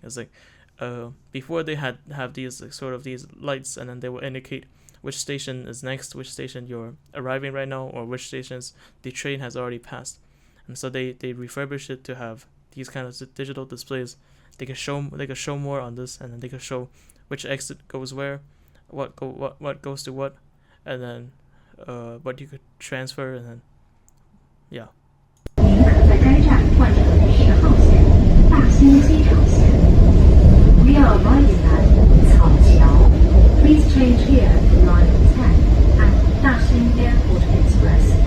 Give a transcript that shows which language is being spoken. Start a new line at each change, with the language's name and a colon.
English: It's like before they have these like sort of these lights, and then they will indicate which station is next, which station you're arriving right now, or which stations the train has already passed. And so they refurbish it to have these kind of digital displays. They can show more on this, and then they can show which exit goes where, what goes to what, and then what you could transfer, and then yeah.
Chinese: 您可在该站换乘10号线大兴机场线。
English: We are arriving at 草桥. Please change here to line 10 at Daxing Airport Express.